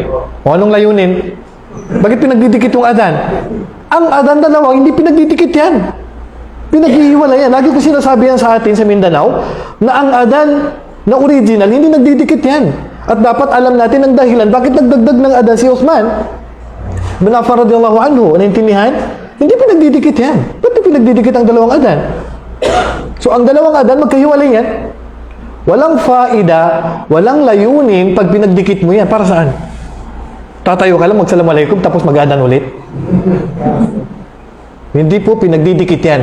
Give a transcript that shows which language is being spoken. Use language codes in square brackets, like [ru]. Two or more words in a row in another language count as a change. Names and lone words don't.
[tl] O anong layunin? Bakit pinagdidikit yung adhan? Ang adhan dalawa, hindi pinagdidikit yan. Pinaghihiwalay yan. Lagi ko sinasabi yan sa atin sa Mindanao na ang adhan na original, hindi nagdidikit yan. At dapat alam natin ang dahilan bakit nagdagdag ng adhan si Uthman bin Affan [ar] radhiyallahu anhu. [tl] Naintindihan? Hindi pinagdidikit yan. Ba't pinagdidikit ang dalawang adhan? So, ang dalawang adhan, magkahiwalay yan. Walang faida, walang layunin pag pinagdikit mo yan. Para saan? Tatayo ka lang, magsalamualaikum, tapos mag-adhan ulit. Hindi po pinagdidikit yan.